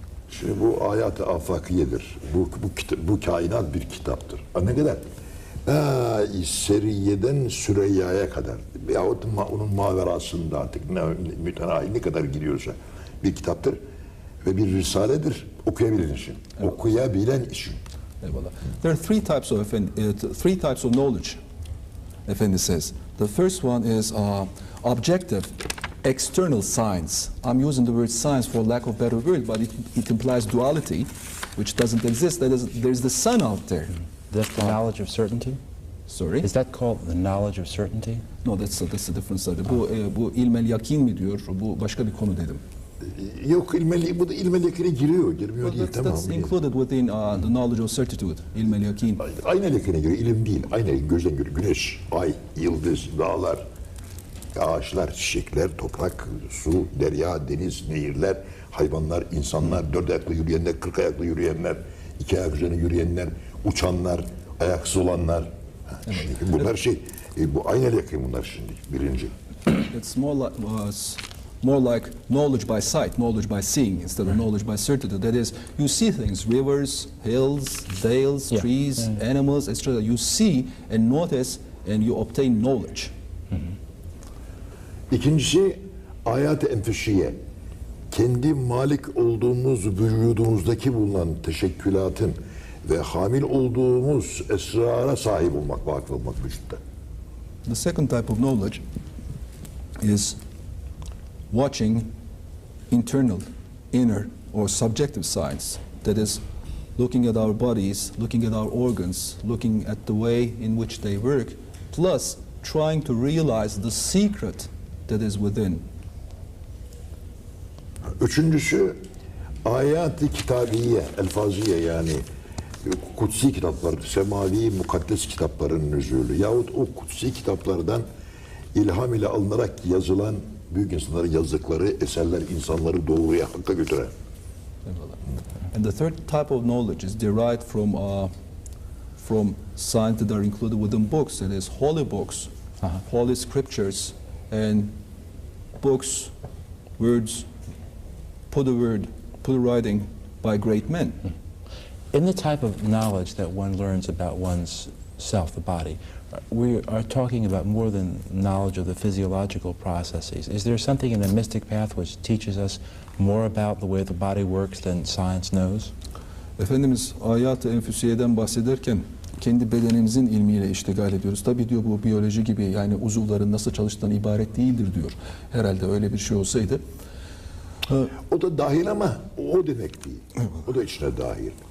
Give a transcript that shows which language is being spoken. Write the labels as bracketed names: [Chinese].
[Turkish] Şimdi bu Âyât-ı âfâkiyyedir. Bu kainat bir kitaptır. Ne kadar? Seriye'den Süreyya'ya kadar yahut onun maverasında artık mütenahi ne kadar gidiyorsa bir kitaptır ve bir risaledir. Okuyabilen için. Okuyabilen için. Eyvallah. [English] There are three types of knowledge, Efendi says. The first one is objective, external science. I'm using the word science for lack of better word, but it implies duality, which doesn't exist. There's the sun out there. That's the knowledge of certainty? Sorry? Is that called the knowledge of certainty? No, that's a different study. [Turkish] Bu ilmel yakin mi diyor? Bu başka bir konu dedim. Yok, bu da ilmel yakine girmiyor değil, tamam. [English] That's included within the knowledge of certitude, ilmel yakin. [Turkish] Aynel yakine giriyor, ilim değil. Aynel gözden görüyor. Güneş, ay, yıldız, dağlar, ağaçlar, çiçekler, toprak, su, derya, deniz, nehirler, hayvanlar, insanlar, dört ayaklı yürüyenler, 40 ayaklı yürüyenler, 2 ayak üzerine yürüyenler, uçanlar, ayaksız olanlar. Bunlar bu aynel yakın bunlar şimdi, birinci. [English] It's more like knowledge by sight, knowledge by seeing, instead of knowledge by certainty. That is, you see things, rivers, hills, dales, trees, animals, etc. You see and notice and you obtain knowledge. [Turkish] İkincisi, Âyât-ı enfüsiyye. Kendi malik olduğumuz vücudumuzdaki bulunan teşekkülatın ve hamil olduğumuz esrara sahip olmak, vakıf olmak vücutta. [English] The second type of knowledge is watching internal, inner, or subjective science. That is, looking at our bodies, looking at our organs, looking at the way in which they work, plus trying to realize the secret that is within. [Turkish] Üçüncüsü, Âyât-ı kitabiyye, elfâziyye yani kutsi kitaplar, semavi mukaddes kitapların nüzulü yahut o kutsi kitaplardan ilham ile alınarak yazılan büyük insanların yazdıkları eserler insanları doğruya, hakka götüren. [English] And the third type of knowledge is derived from signs that are included within books. That is, holy books, holy scriptures, and books, words, put writing by great men. In the type of knowledge that one learns about one's self, the body, we are talking about more than knowledge of the physiological processes. Is there something in the mystic path which teaches us more about the way the body works than science knows? [Turkish] Efendimiz Âyât-ı enfüsiyyeden bahsederken kendi bedenimizin ilmiyle iştigal ediyoruz. Tabii diyor bu biyoloji gibi yani uzuvların nasıl çalıştığından ibaret değildir diyor. Herhalde öyle bir şey olsaydı. O da dahil ama o demek değil. O da içine dahil.